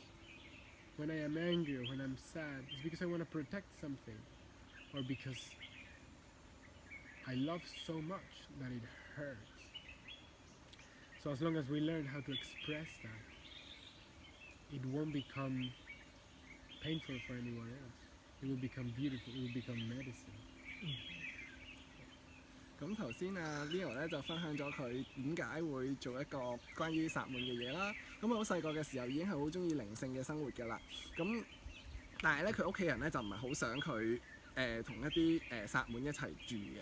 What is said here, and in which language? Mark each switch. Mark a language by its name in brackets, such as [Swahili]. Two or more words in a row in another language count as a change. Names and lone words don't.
[English] When I am angry or when I'm sad, it's because I want to protect something, or because I love so much that it hurts. So as long as we learn how to express that, it won't become painful for anyone else. It will become beautiful, it will become medicine. [Cantonese] 咁頭先Leo 咧就分享咗佢點解會做一個關於薩滿嘅嘢啦。咁佢好細個嘅時候已經係好中意靈性嘅生活㗎啦。咁但係咧佢屋企人咧就唔係好想佢同一啲薩滿一齊住嘅。